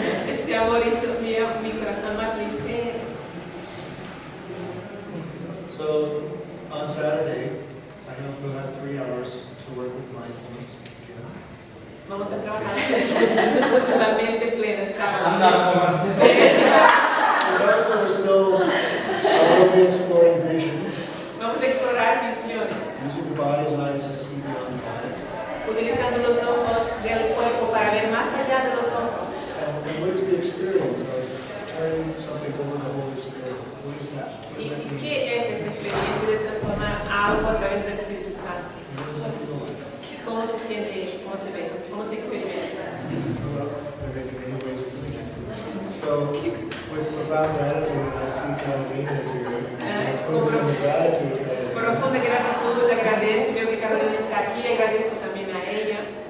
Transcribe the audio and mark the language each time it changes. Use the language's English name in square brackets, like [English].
[Spanish] Este amor hizo mi corazón más ligero. [English] So on Saturday, I hope we'll have 3 hours to work with mindfulness. [Spanish] Vamos a trabajar con la mente plena sábado. [English] For those who are still exploring vision, [Spanish] Vamos a explorar visiones, [English] using the body's eyes to see beyond the body. [Spanish] utilizando los ojos del cuerpo para ver más allá de los ojos. [English] And what is the experience of turning something over to the Holy Spirit? What is that? What [Spanish] ¿Y [English] does that mean? [Spanish] qué es esa experiencia de transformar algo a través del Espíritu Santo? [English] What does that feel like? [Spanish] ¿Cómo se siente? ¿Cómo se ve? ¿Cómo se experimenta? [English] Well, there may be many ways of doing it. So, with profound gratitude, I see Carolina is here. Profound gratitude. [Spanish] Profunda gratitud, le agradezco, veo que Carolina está aquí, agradezco también a ella.